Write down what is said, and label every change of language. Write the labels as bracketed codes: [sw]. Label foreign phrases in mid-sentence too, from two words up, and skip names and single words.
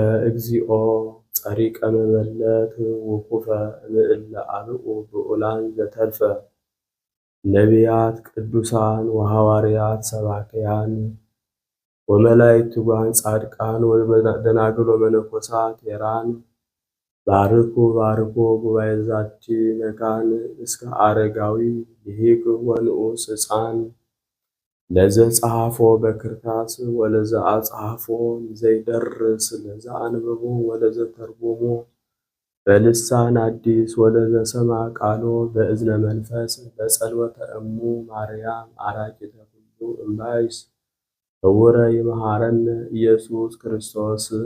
[gez] እግዚኦ ጸሪቀ መበለት ውኩፈ እምእለ አብኡ ብዑላን ዘተርፈ ነቢያት ቅዱሳን ወሐዋርያት ሰባክያን ወመላእክት ትጉሃን ጻድቃን ወደናግል ወመነኮሳት ሄራን ባርኩ ጉባኤ ዛቲ መካን እስከ አረጋዊ ይሂቅ ወንዑስ ሕፃን ለዘ ጸሐፎ በክርታስ ወለዘ አጽሐፎ ዘይደርስ ለዘ አንበቦ ወለዘ ተርጎሞ በልሳን አዲስ ወለዘ ሰማ ቃሎ በእዝነ መንፈስ በጸሎተ እሙ ማርያም አራቂተ ኩሉ እምባይስ እውረ ይመሐረነ ኢየሱስ ክርስቶስ።